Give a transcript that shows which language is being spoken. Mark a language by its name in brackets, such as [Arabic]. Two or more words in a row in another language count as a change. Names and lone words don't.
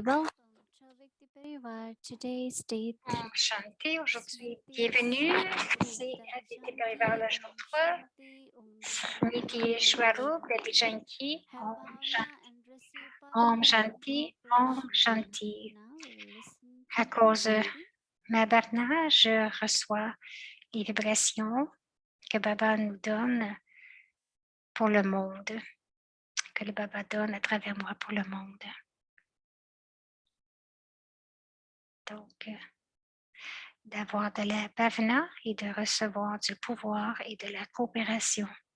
[English] Welcome to Avyakti Parivar. Today's date. [Sanskrit] Om Shanti. [French] Aujourd'hui, bienvenue. C'est Avyakti Parivar le jour 3. Niti Shwarup, Devi Janki. [Sanskrit] Om Shanti. Om Shanti. Om Shanti. [French] À cause de ma Bharna, je reçois les vibrations que Baba nous donne pour le monde, que le Baba donne à travers moi pour le monde. Donc, d'avoir de la bhavana et de recevoir du pouvoir et de la coopération.